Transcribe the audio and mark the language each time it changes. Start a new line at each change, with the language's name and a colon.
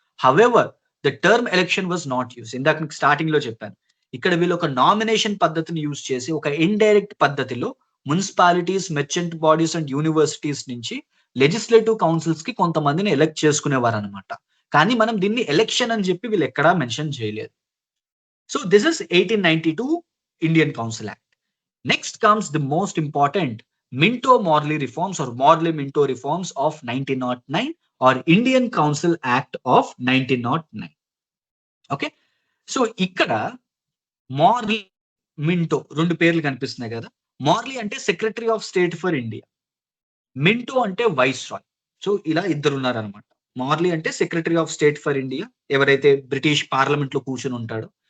English: However the term election was not use.
Telugu: ఇందాక starting లో చెప్పాను, ఇక్కడ వీళ్ళు ఒక నామినేషన్ పద్ధతిని యూజ్ చేసి ఒక ఇండైరెక్ట్ పద్ధతిలో municipalities, merchant bodies and universities నుంచి లెజిస్లేటివ్ కౌన్సిల్స్ కి కొంతమందిని ఎలక్ట్ చేసుకునేవారు అనమాట. కానీ మనం దీన్ని ఎలక్షన్ అని చెప్పి వీళ్ళు ఎక్కడా మెన్షన్ చేయలేదు.
English: So this is 1892 Indian Council Act. Next comes the most important Minto-Morley reforms or Morley-Minto reforms of 1909 or Indian Council Act of 1909.
Telugu: Okay, so ఇక్కడ మార్లీ, మింటో రెండు పేర్లు కనిపిస్తున్నాయి కదా. మార్లీ అంటే secretary of state for India, Minto అంటే vice Roy. So ఇలా ఇద్దరు ఉన్నారనమాట. మార్లీ అంటే secretary of state for India, ఎవరైతే బ్రిటిష్ పార్లమెంట్ లో కూర్చుని ఉంటాడో.